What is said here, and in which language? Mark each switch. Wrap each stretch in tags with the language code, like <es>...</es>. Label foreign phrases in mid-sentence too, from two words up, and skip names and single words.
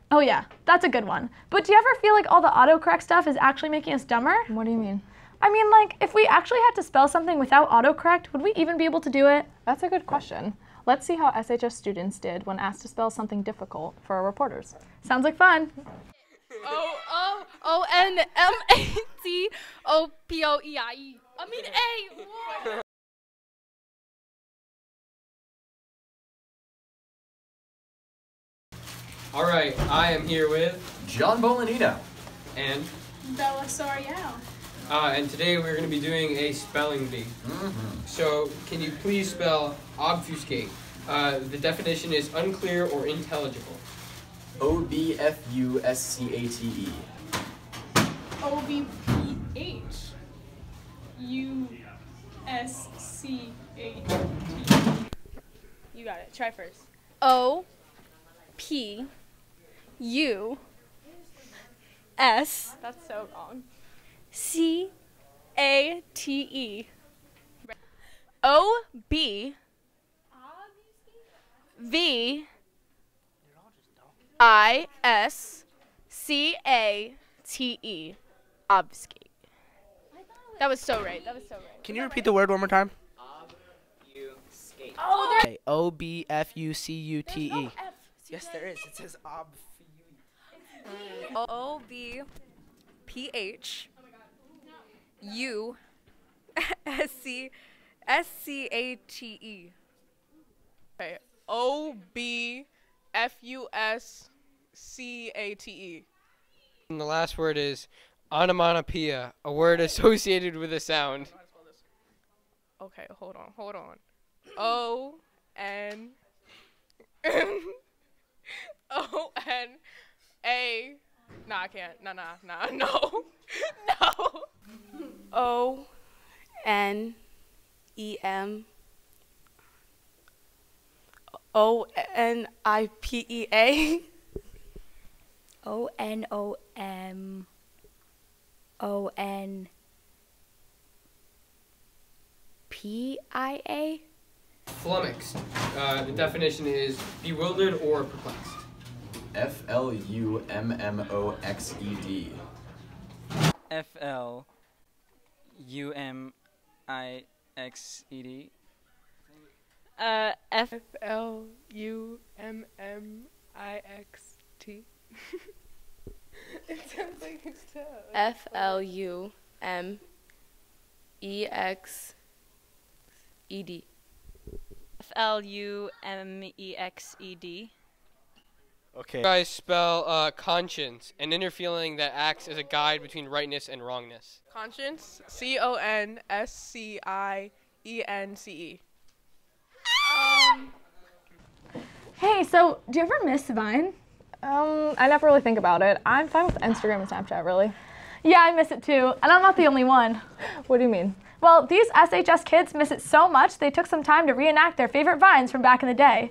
<en>Oh yeah, that's a good one. But do you ever feel like all the autocorrect stuff is actually making us dumber? What do you mean? I mean, like, if we actually had to spell something without autocorrect, would we even be able to do it? That's a good question. Let's see how SHS students did when asked to spell something difficult for our reporters. Sounds like fun. O-O-O-N-M-A-T-O-P-O-E-I-E. I mean, A. All right, I am here with John Bolanino and Bella Soriano. And today we're going to be doing a spelling bee. So can you please spell obfuscate? The definition is unclear or intelligible. O-B-F-U-S-C-A-T-E. O-B-P-H-U-S-C-A-T. You got it. Try first. O-P-U-S. That's so wrong. C-A-T-E. O-B-V-I-S-C-A-T-E. Obfuscate. That was so right. Can you repeat the word one more time? Obfuscate. Oh, there. O-B-F-U-C-U-T-E. Yes, there is. It says ob. O-B-P-H-U-S-C-A-T-E. Okay. O-B-F-U-S-C-A-T-E. And the last word is onomatopoeia, a word associated with a sound. Okay, hold on. O-N... O-N-A... Nah, I can't. No. O-N-E-M... O-N-I-P-E-A... O-N-O-M-O-N-P-I-A? Flummoxed. The definition is bewildered or perplexed. F-L-U-M-M-O-X-E-D. F-L-U-M-I-X-E-D. F-L-U-M-M-I-X-T. It sounds like it's tough. F-L-U-M-E-X-E-D. F-L-U-M-E-X-E-D. Okay. You guys spell conscience, an inner feeling that acts as a guide between rightness and wrongness. Conscience. C-O-N-S-C-I-E-N-C-E. Hey, so do you ever miss Vine? I never really think about it. I'm fine with Instagram and Snapchat, really. Yeah, I miss it too, and I'm not the only one. What do you mean? Well, these SHS kids miss it so much they took some time to reenact their favorite Vines from back in the day.</en>